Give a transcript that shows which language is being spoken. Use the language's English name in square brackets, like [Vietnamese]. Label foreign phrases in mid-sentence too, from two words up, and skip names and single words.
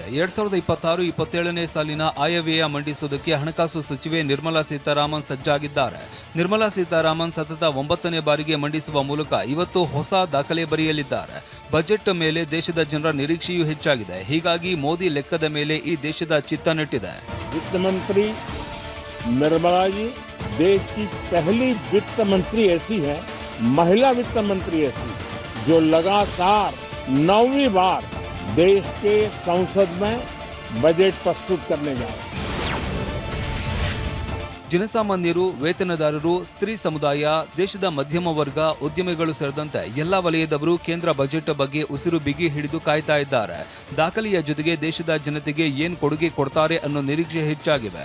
[Kannada] 2026-27ನೇ ಸಾಲಿನ ಆಯವ್ಯಯ ಮಂಡಿಸುವುದಕ್ಕೆ ಹಣಕಾಸು ಸಚಿವೆ ನಿರ್ಮಲಾ ಸೀತಾರಾಮನ್ ಸಜ್ಜಾಗಿದ್ದಾರೆ. ನಿರ್ಮಲಾ ಸೀತಾರಾಮನ್ ಸತತ 9ನೇ ಬಾರಿಗೆ ಮಂಡಿಸುವ ಮೂಲಕ ಇವತ್ತು ಹೊಸ ದಾಖಲೆ ಬರೆಯಲಿದ್ದಾರೆ. ಬಜೆಟ್ ಮೇಲೆ ದೇಶದ ಜನರ ನಿರೀಕ್ಷೆಯೂ ಹೆಚ್ಚಾಗಿದೆ. ಹೀಗಾಗಿ ಮೋದಿ ಲೆಕ್ಕದ ಮೇಲೆ ಈ ದೇಶದ ಚಿತ್ತ ನೆಟ್ಟಿದೆ. [Hindi] वित्त मंत्री निर्मला जी देश की पहली वित्त मंत्री ऐसी है, महिला वित्त मंत्री ऐसी, जो लगातार 9वीं बार देश के संसद में बजट प्रस्तुत करने जा रहे हैं. [Kannada] ಜನಸಾಮಾನ್ಯರು, ವೇತನದಾರರು, ಸ್ತ್ರೀ ಸಮುದಾಯ, ದೇಶದ ಮಧ್ಯಮ ವರ್ಗ, ಉದ್ಯಮಿಗಳು ಸೇರಿದಂತೆ ಎಲ್ಲಾ ವಲಯದವರು ಕೇಂದ್ರ ಬಜೆಟ್ ಬಗ್ಗೆ ಉಸಿರು ಬಿಗಿ ಹಿಡಿದು ಕಾಯ್ತಾ ಇದ್ದಾರೆ. ದಾಖಲೆಯ ಜೊತೆಗೆ ದೇಶದ ಜನತೆಗೆ ಏನ್ ಕೊಡುಗೆ ಕೊಡ್ತಾರೆ ಅನ್ನೋ ನಿರೀಕ್ಷೆ ಹೆಚ್ಚಾಗಿವೆ.